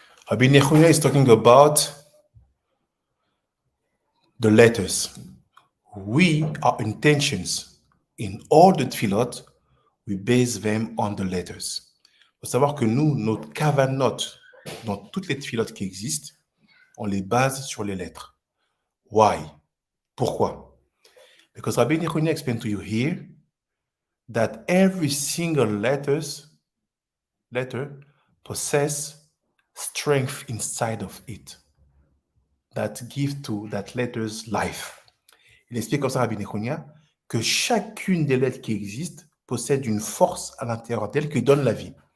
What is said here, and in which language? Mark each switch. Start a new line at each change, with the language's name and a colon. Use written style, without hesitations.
English: Rabbi Nechunya is talking about the letters. Our intentions in all the tefillot, we base them on the letters.
French: Il faut savoir que nous, notre kavanot, dans toutes les tefillot qui existent, on les base sur les lettres.
English: Why?
French: Pourquoi?
English: Because Rabbi Nechunya explained to you here that every single letter possess strength inside of it that give to that letter's life.
French: Il explique comme ça, Rabbi Nechunya, que chacune des lettres qui existent possède une force à l'intérieur d'elle qui donne la vie.